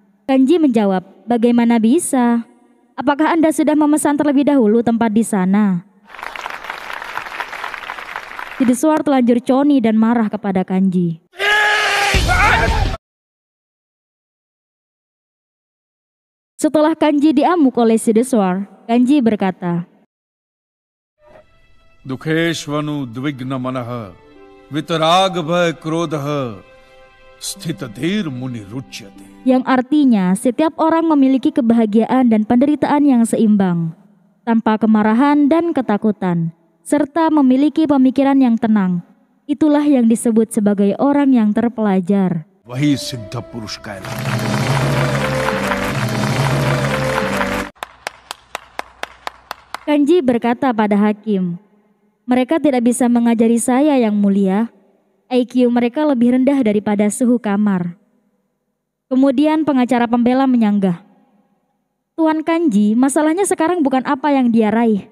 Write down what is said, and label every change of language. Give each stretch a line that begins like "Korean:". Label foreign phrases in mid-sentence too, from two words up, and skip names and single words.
Indonesian: Kanji menjawab, bagaimana bisa? Apakah Anda sudah memesan terlebih dahulu tempat di sana? Siddheswar telanjur coni dan marah kepada Kanji. Setelah Kanji diamuk oleh Siddheswar, Kanji berkata,
Sanskrit: Dukheshvanu dvigna manaha, vitarag bhay krodha, Sthitadir muni ruchyate.
Indonesian: Yang artinya setiap orang memiliki kebahagiaan dan penderitaan yang seimbang, tanpa kemarahan dan ketakutan, serta memiliki pemikiran yang tenang. Itulah yang disebut sebagai orang yang terpelajar.
Hindi: वही सिद्ध पुरुष कहलाता है.
Indonesian: Kanji berkata pada hakim, "Mereka tidak bisa mengajari saya yang mulia. IQ mereka lebih rendah daripada suhu kamar." Kemudian pengacara pembela menyanggah, "Tuan Kanji, masalahnya sekarang bukan apa yang dia raih.